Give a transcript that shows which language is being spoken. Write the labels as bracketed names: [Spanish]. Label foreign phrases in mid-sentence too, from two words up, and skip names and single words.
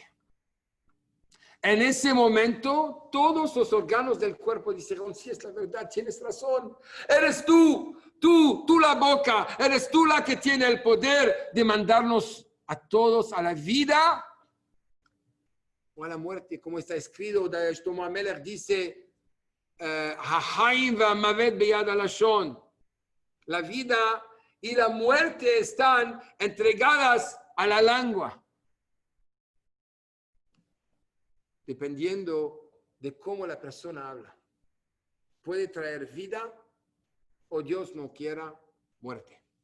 [Spanish] En ese momento, todos los órganos del cuerpo dijeron, sí, es la verdad, tienes razón. Eres tú la boca, eres tú la que tiene el poder de mandarnos a todos a la vida o a la muerte, como está escrito. [Hebrew] שלמה המלך [Spanish] dice, [Hebrew] "החיים והמות ביד הלשון". [Spanish] La vida y la muerte están entregadas a la lengua. Dependiendo de cómo la persona habla. Puede traer vida o Dios no quiera muerte.